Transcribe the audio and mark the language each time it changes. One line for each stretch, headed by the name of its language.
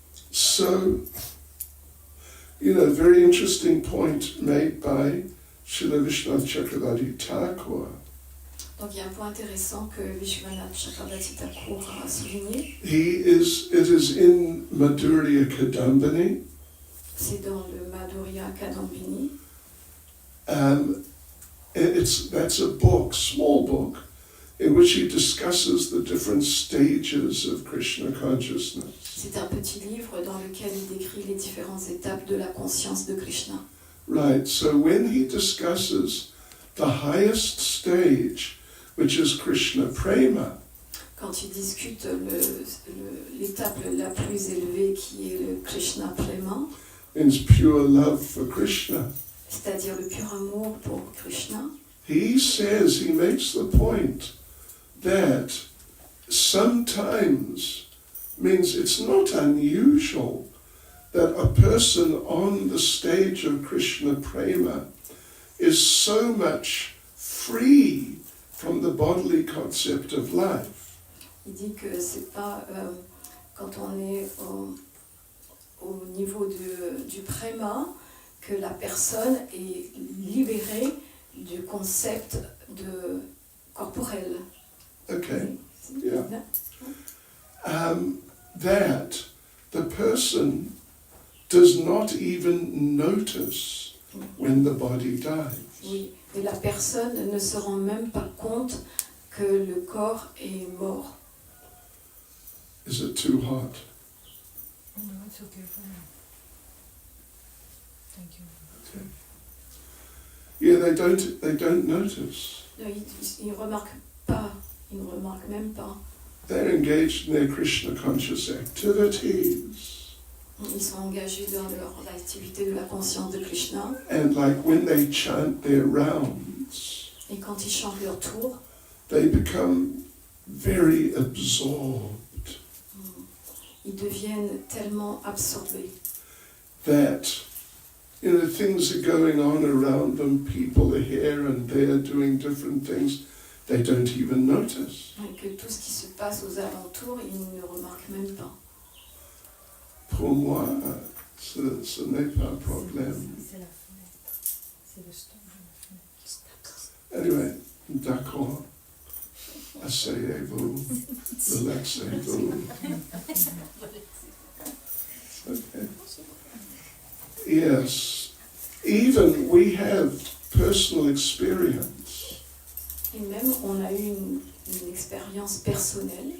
English: So, very interesting point made by Srila Vishwanath Chakravarti Thakur.
French: Donc il y a un point intéressant que Vishwanath Chakravarti Thakur a souligné.
English: It is in Madhurya Kadambini.
French: C'est dans le Madhurya Kadambini.
English: That's a book, small book, in which he discusses the different stages of Krishna consciousness.
French: C'est un petit livre dans lequel il décrit les différentes étapes de la conscience de Krishna.
English: Right, so when he discusses the highest stage, which is Krishna Prema,
French: Quand il discute l'étape la plus élevée qui est le Krishna Prema,
English: means pure love for Krishna,
French: c'est-à-dire le pur amour pour Krishna,
English: he makes the point that sometimes means it's not unusual that a person on the stage of Krishna Prema is so much free from the bodily concept of life.
French: il dit que c'est pas quand on est au niveau du Prema que la personne est libérée du concept de corporel.
English: Okay, yeah. That the person does not even notice when the body dies.
French: Oui, et la personne ne se rend même pas compte que le corps est mort.
English: Is it too hot? No, it's okay for me. Thank you. Okay. Yeah, they don't notice.
French: Non, ils ne remarquent pas, ils ne remarquent même pas.
English: They're engaged in their Krishna conscious activities.
French: Ils sont engagés dans leur activité de la conscience de Krishna.
English: And like when they chant their rounds,
French: Et quand ils chantent leur tour,
English: they become very absorbed
French: ils deviennent tellement absorbés
English: that, things are going on around them, people are here and there doing different things, they don't even notice.
French: que tout ce qui se passe aux alentours, ils ne remarquent même pas. Pour moi, ce n'est pas un problème. C'est la fenêtre. C'est le stop de la fenêtre. Anyway, d'accord. Asseyez-vous, relaxez-vous.
English: Okay. Yes, even we have personal experience,
French: Et même, on a eu une expérience personnelle.